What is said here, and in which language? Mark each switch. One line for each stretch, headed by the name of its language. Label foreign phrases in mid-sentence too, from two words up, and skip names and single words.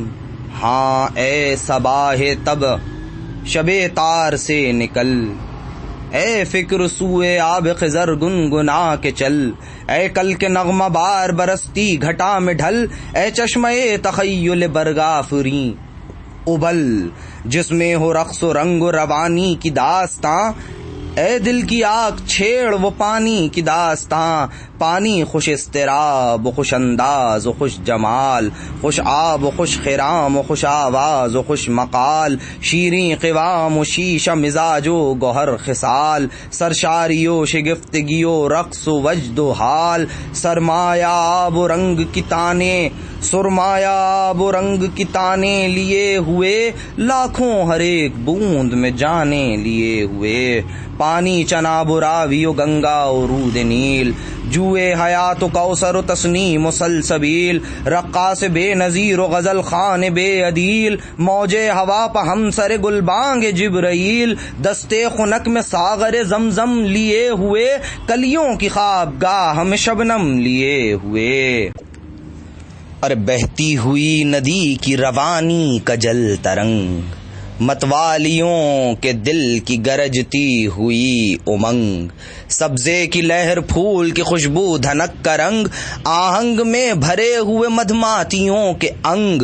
Urdu: ہاں اے صباح تب شب تار سے نکل، اے فکر سوئے آب خضر گنگنا کے چل، اے کل کے نغمہ بار برستی گھٹا میں ڈھل، اے چشمے تخیل برگافری ابل، جس میں ہو رقص و رنگ و روانی کی داستاں، اے دل کی آگ چھیڑ وہ پانی کی داستاں. پانی خوش اضطراب و خوش انداز و خوش جمال، خوش آب و خوش خرام و خوش آواز و خوش مقال، شیریں قوام و شیشہ مزاج و گوہر خصال، سرشاری و شگفتگی و رقص و وجد و حال، سرمایہ آب و رنگ کی تانے، سرمایہ آب و رنگ کی تانے لیے ہوئے، لاکھوں ہر ایک بوند میں جانے لیے ہوئے. پانی چناب و راوی و گنگا و رود نیل، جوئے حیات و کوثر و تسنیم و سلسبیل، رقاص بے نظیر و غزل خان بے عدیل، موج ہوا پہ ہم سر گلبانگ جبرائیل، دستے خنک میں ساغر زمزم لیے ہوئے، کلیوں کی خوابگاہ میں شبنم لیے ہوئے. اور بہتی ہوئی ندی کی روانی کا جل ترنگ، متوالیوں کے دل کی گرجتی ہوئی امنگ، سبزے کی لہر پھول کی خوشبو دھنک کا رنگ، آہنگ میں بھرے ہوئے مدھماتیوں کے انگ.